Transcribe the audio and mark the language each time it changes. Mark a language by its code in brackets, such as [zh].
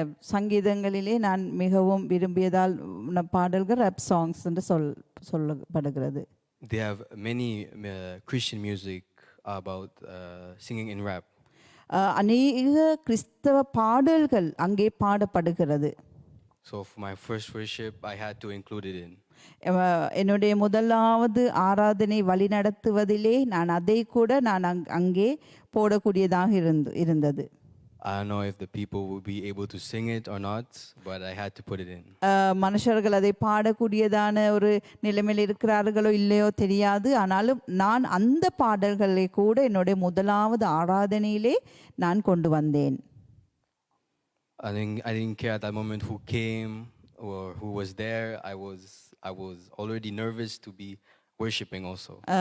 [ta] சங்கீதங்களிலே நான் மிகவும் விரும்பியதால் பாடல்கள் ரேப் சாங்ஸ் என்று சொல்லப்படுகிறது. [en] They have many Christian music about singing in rap. [ta] அநேக கிறிஸ்தவ பாடல்கள் அங்கே பாடப்படுகிறது. [en] So for my first worship, I had to include it in. [ta] என்னுடைய முதலாவது ஆராதனை வழி நடத்துவதிலே நான் அதை கூட நான் அங்கே போடக்கூடியதாக இருந்தது. [en] I don't know if the people would be able to sing it or not, but I had to put it in. [ta] மனுஷர்கள் அதை பாடக்கூடியதான ஒரு நிலைமையில் இருக்கிறார்களோ இல்லையோ தெரியாது. ஆனாலும் நான் அந்த பாடல்களை கூட என்னுடைய முதலாவது ஆராதனையிலே நான் கொண்டு வந்தேன். [en] I didn't care at that moment who came or who was there. I was already nervous to be worshiping also.